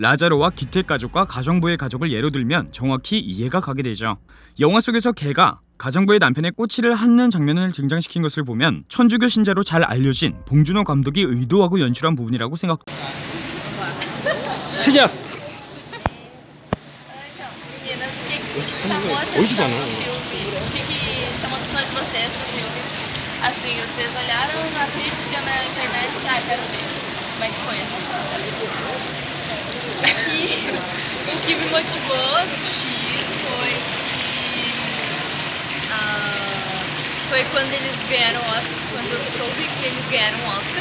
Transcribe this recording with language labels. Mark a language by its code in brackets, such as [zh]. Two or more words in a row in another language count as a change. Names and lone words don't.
[ko] 라자로와 기택 가족과 가정부의 가족을 예로 들면 정확히 이해가 가게 되죠. 영화 속에서 개가 가정부의 남편의 꼬치를 핥는 장면을 등장시킨 것을 보면 천주교 신자로 잘 알려진 봉준호 감독이 의도하고 연출한 부분이라고 생각합니다. 시작! [pt] Então, meninas, o que chamou a Hoje atenção não, no né? filme? O que chamou a atenção de vocês no filme? Assim, vocês olharam na crítica na internet, quero ver. Como é que foi assim? O que me motivou a assistir foi foi quando eles ganharam o Oscar, quando eu soube que eles ganharam o Oscar.